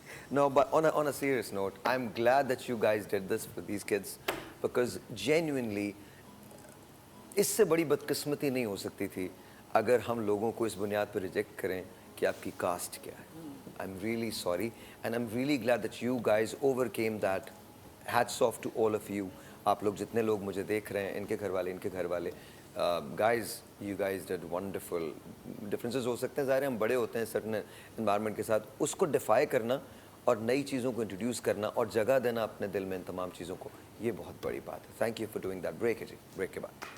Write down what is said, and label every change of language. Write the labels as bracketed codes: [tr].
[en] No, but on a serious note, I'm glad that you guys did this for these kids because genuinely [hi] इससे बड़ी बदकिस्मती नहीं हो सकती थी अगर हम लोगों को इस बुनियाद पर रिजेक्ट करें कि आपकी कास्ट क्या है। [en] I'm really sorry and I'm really glad that you guys overcame that. Hats off to all of you. [hi] आप लोग जितने लोग मुझे देख रहे हैं, इनके घर वाले, guys, [en] you guys did wonderful. [hi] Differences हो सकते हैं, ज़ाहिर है हम बड़े होते हैं certain environment के साथ, उसको defy करना और नई चीज़ों को इंट्रोड्यूस करना और जगह देना अपने दिल में इन तमाम चीज़ों को, ये बहुत बड़ी बात है। [en] Thank you for doing that. [hi] Break है जी, ब्रेक के बाद।